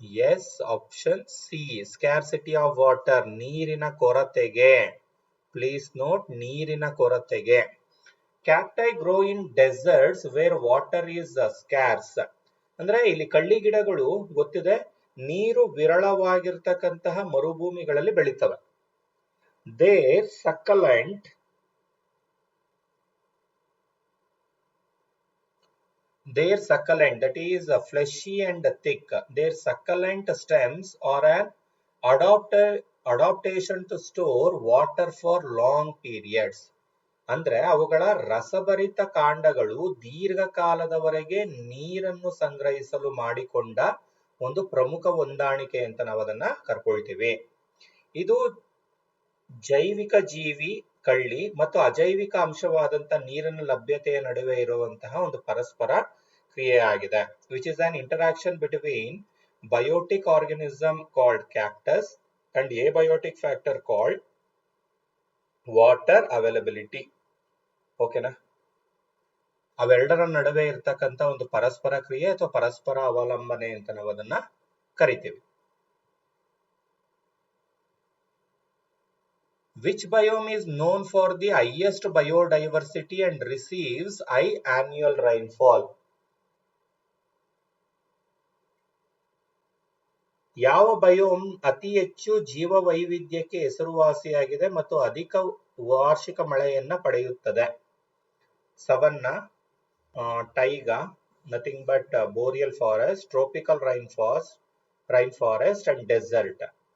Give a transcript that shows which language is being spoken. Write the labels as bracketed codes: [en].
[en] yes, option C, scarcity of water, [kn] ನೀರಿನ ಕೊರತೆಗೆ. [en] please note, [kn] ನೀರಿನ ಕೊರತೆಗೆ. [en] Cacti grow in deserts where water is scarce. [kn] ಅಂದ್ರೆ ಇಲ್ಲಿ ಕಳ್ಳಿ ಗಿಡಗಳು ಗೊತ್ತಿದೆ ನೀರು ವಿರಳವಾಗಿರ್ತಕ್ಕಂತಹ ಮರುಭೂಮಿಗಳಲ್ಲಿ ಬೆಳೀತವೆ. [en] Their succulent that is fleshy and thick, their succulent stems are an adaptation to store water for long periods. [kn] ಅಂದ್ರೆ ಅವುಗಳ ರಸಭರಿತ ಕಾಂಡಗಳು ದೀರ್ಘಕಾಲದವರೆಗೆ ನೀರನ್ನು ಸಂಗ್ರಹಿಸಲು ಮಾಡಿಕೊಂಡ ಒಂದು ಪ್ರಮುಖ ಹೊಂದಾಣಿಕೆ ಅಂತ ನಾವು ಅದನ್ನ ಕರ್ಕೊಳ್ತೀವಿ. ಇದು ಜೈವಿಕ ಜೀವಿ ಕಳ್ಳಿ ಮತ್ತು ಅಜೈವಿಕ ಅಂಶವಾದಂತಹ ನೀರಿನ ಲಭ್ಯತೆಯ ನಡುವೆ ಇರುವಂತಹ ಒಂದು ಪರಸ್ಪರ ಕ್ರಿಯೆ ಆಗಿದೆ. [en] Which is an interaction between biotic organism called cactus and abiotic factor called water availability. ಓಕೆನಾ? [kn] ಅವೆರಡರ ನಡುವೆ ಇರ್ತಕ್ಕಂಥ ಒಂದು ಪರಸ್ಪರ ಕ್ರಿಯೆ ಅಥವಾ ಪರಸ್ಪರ ಅವಲಂಬನೆ ಅಂತ ನಾವು ಅದನ್ನ ಕರಿತೀವಿ. [en] Which biome is known for the highest biodiversity and receives high annual rainfall? [kn] ಯಾವ ಬಯೋಮ್ ಅತಿ ಹೆಚ್ಚು ಜೀವ ವೈವಿಧ್ಯಕ್ಕೆ ಹೆಸರುವಾಸಿಯಾಗಿದೆ ಮತ್ತು ಅಧಿಕ ವಾರ್ಷಿಕ ಮಳೆಯನ್ನ ಪಡೆಯುತ್ತದೆ? [en] Savanna, taiga, nothing but boreal forest, tropical rain forest and desert.